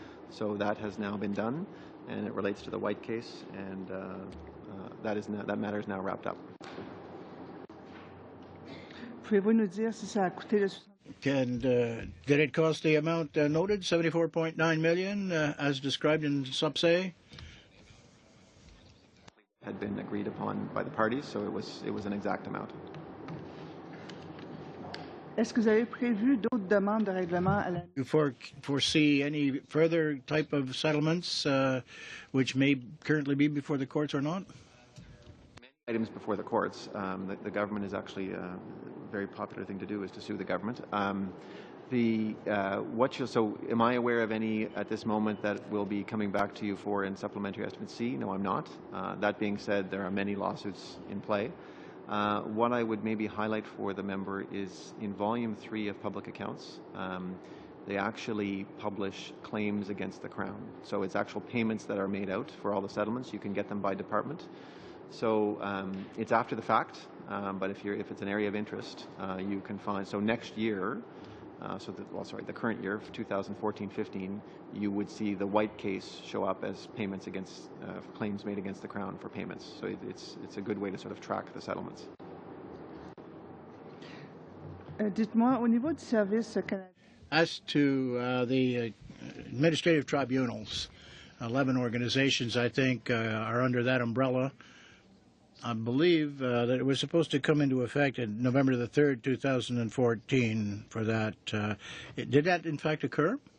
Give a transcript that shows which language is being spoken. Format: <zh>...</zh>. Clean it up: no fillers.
<en>So that has now been done, and it relates to the White case, and that matter is now wrapped up.</en> <fr>Pouvez-vous nous dire si ça a coûté le...</fr> <en>Did it cost the amount noted, $74.9 million, as described in Sub A? Had been agreed upon by the parties, so it was an exact amount.</en> <fr>Est-ce que vous avez prévu d'autres demandes de règlement à la...</fr> <en>Do you foresee any further type of settlements which may currently be before the courts or not? Items before the courts. The government is actually a very popular thing to do is to sue the government. So am I aware of any at this moment that will be coming back to you for in Supplementary Estimate C? No, I'm not. That being said, there are many lawsuits in play. What I would maybe highlight for the member is in Volume 3 of Public Accounts, they actually publish claims against the Crown. So it's actual payments that are made out for all the settlements. You can get them by department. So it's after the fact, but if it's an area of interest, you can find. So next year, the current year, 2014-15, you would see the White case show up as payments against claims made against the Crown for payments. So it's a good way to sort of track the settlements.</en> <fr>Dites-moi, au niveau du service canadien.</fr> <en>As to the administrative tribunals, 11 organizations, I think, are under that umbrella. I believe that it was supposed to come into effect on November the 3rd, 2014 for that. Did that, in fact, occur?</en>